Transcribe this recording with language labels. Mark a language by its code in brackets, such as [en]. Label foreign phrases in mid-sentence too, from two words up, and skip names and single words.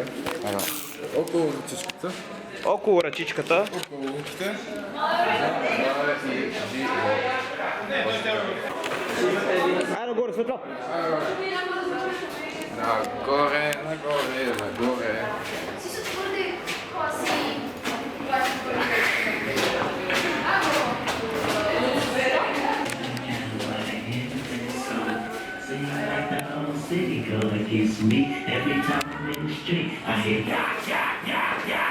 [bg] Около ръчичката. Около ръчичката. Около ръчите. Айде нагоре, светло. Нагоре, нагоре, нагоре. [en] City girl against me every time I'm in the street. I hear yeah, yeah, yeah, yeah.